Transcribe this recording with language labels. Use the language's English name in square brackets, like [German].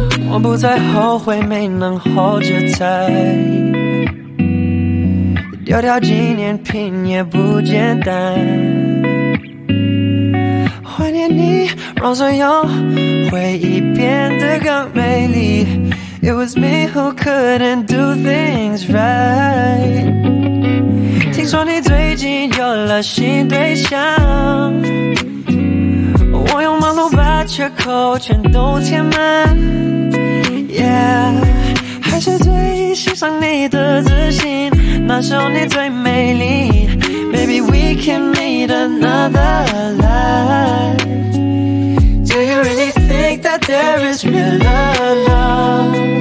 [Chinese] 我不再后悔没能 hold 着在，丢掉纪念品也不简单。怀念你，让所有回忆变得更美丽。 [English] It was me who couldn't do things right。 [Chinese] 听说你最近有了新对象，我用忙碌把缺口全都填满。 Yeah， 还是最欣赏你的自信，那时候你最美丽。 [English] Maybe we can meet another life。 Do you really think that there is real love?